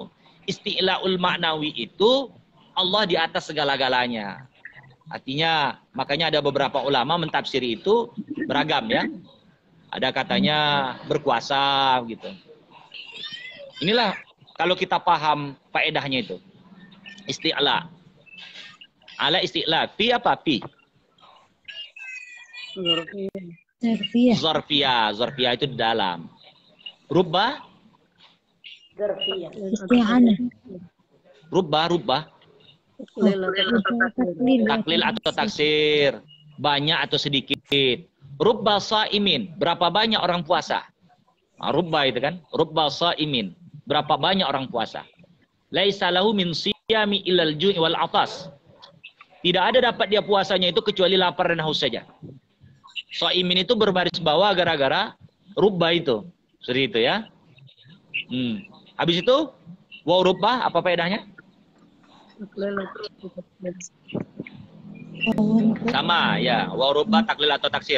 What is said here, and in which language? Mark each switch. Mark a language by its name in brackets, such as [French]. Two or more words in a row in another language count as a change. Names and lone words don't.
[Arabic] الاستعلاء المعنوي [Indonesian] itu Allah di atas segala-galanya. Artinya, makanya ada beberapa ulama mentafsiri itu beragam ya. Ada katanya berkuasa gitu. Inilah kalau kita paham faedahnya itu. Isti'la. Ala isti'la. Fi apa? Fi. Zarfiyah. Zorfiyah. Zorfiyah itu di dalam. Rubba. Zarfiyah. Isti'anah. Rubba. Taklil atau taksir. Banyak atau sedikit. [Arabic] رب صائم. [Indonesian] Berapa banyak orang puasa? Nah, rubba itu kan. [Arabic] رب صائم. [Indonesian] Berapa banyak orang puasa? [Arabic] ليس له من صيامه إلا الجوع والعطش. [Indonesian] Tidak ada dapat dia puasanya itu kecuali lapar dan haus saja. Sa'imin itu berbaris bawah gara-gara rubba itu. Seperti itu ya. Habis itu, [Arabic] واو رب, [Indonesian] apa faedahnya? Sama ya, [Arabic] واو رب [Indonesian] taklil atau taksir.